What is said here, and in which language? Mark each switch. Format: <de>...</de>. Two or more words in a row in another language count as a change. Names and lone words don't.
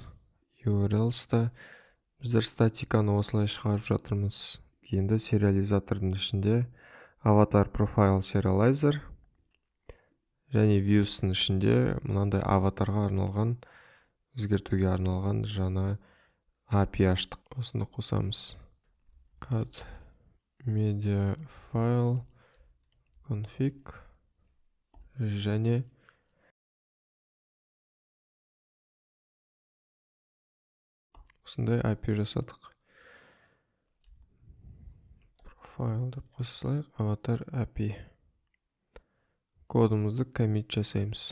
<kk>URLs-та біздер статиканы осылай шығарып жатырмыз. Енді сериализатордың ішінде аватар</kk> <en>profile serializer</en> <kk>және views-ның ішінде мынандай аватарға арналған, өзгертуге арналған жаңа API аштық. Осыны қосамыз.</kk> <en>Add media file config</en> <kk>және осындай API жасадық. Profile деп қосылайық, аватар API. Кодымызды коммит жасаймыз.</kk>